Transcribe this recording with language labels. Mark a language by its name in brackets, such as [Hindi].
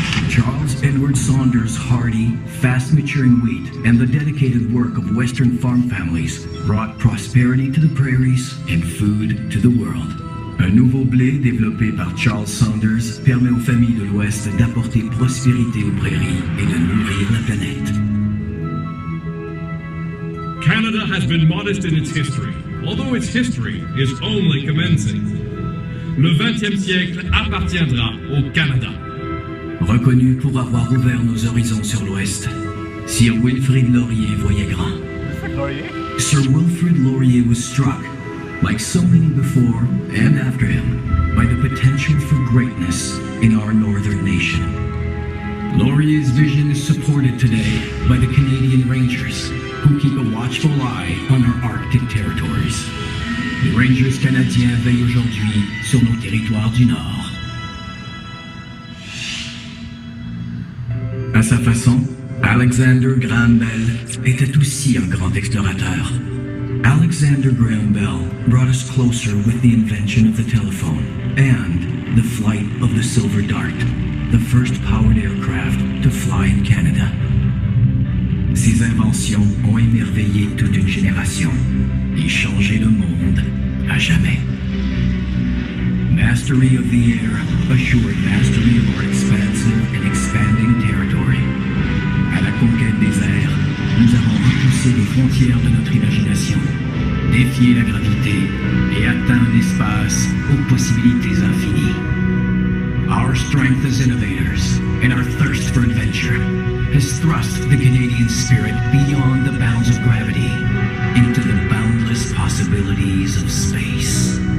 [English] Charles Edward Saunders' hardy, fast-maturing wheat and the dedicated work of Western farm families brought prosperity to the prairies and food to the world. [French] Un nouveau blé développé par Charles Saunders permet aux familles de l'Ouest d'apporter prospérité aux prairies et de nourrir la planète. [English] Canada has been modest in its history, although its history is only commencing. [French] Le 20e siècle appartiendra au Canada. Reconnu pour avoir ouvert nos horizons sur l'Ouest, Sir Wilfrid Laurier voyait grand. [English] Sir Wilfrid Laurier was struck, like so many before and after him, by the potential for greatness in our northern nation. Laurier's vision is supported today by the Canadian Rangers, who keep a watchful eye on our Arctic territories. [French] Les Rangers canadiens veillent aujourd'hui sur nos territoires du Nord. À sa façon, Alexander Graham Bell était aussi un grand explorateur. [English] Alexander Graham Bell brought us closer with the invention of the telephone and the flight of the Silver Dart, the first powered aircraft to fly in Canada. [French] Ces inventions ont émerveillé toute une génération et changé le monde à jamais. [English] Mastery of the air assured mastery of our expansive and expanding territory. [French] À la conquête des airs, nous avons repoussé les frontières de notre imagination, défié la gravité et atteint l'espace aux possibilités infinies. [English] Our strength as innovators and our thirst for adventure has thrust the Canadian spirit beyond the bounds of gravity into the boundless possibilities of space.